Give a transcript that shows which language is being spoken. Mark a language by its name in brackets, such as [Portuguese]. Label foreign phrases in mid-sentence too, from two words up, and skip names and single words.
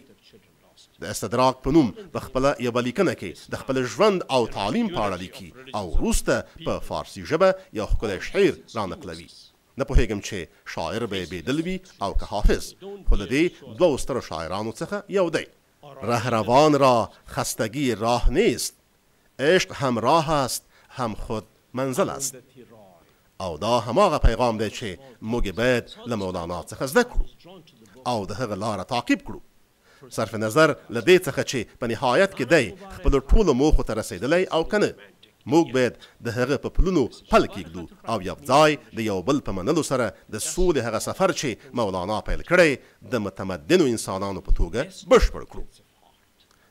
[Pashto] د استدراک په نوم په خپله یوه لیکنه کې د خپل ژوند او تعلیم په اړه لیکي او وروسته په فارسی ژبه یو ښکلی شعر رانقلوي. نه پوهېږم چې شاعر به یې بېدل وي او که حافظ، خو له دې دوو سترو شاعرانو څخه یو دی. [Persian] رهروان را خستگی راه نیست، عشق هم راه است هم خود منزل است. [Pashto] او دا هماغه پیغام دی چې موږ باید له مولانا څخه زده کړو او د هغه لاره تعقیب کړو. صرف نظر له دې څخه چې په نهایت کې دی خپلو ټولو موخو ته رسېدلی او که نه، موږ باید د هغه په پلونو پل کېږدو او یو ځای د یو بل په منلو سره د سولې هغه سفر چې مولانا پیل کړی د متمدنو انسانانو په توګه بشپړ کړو.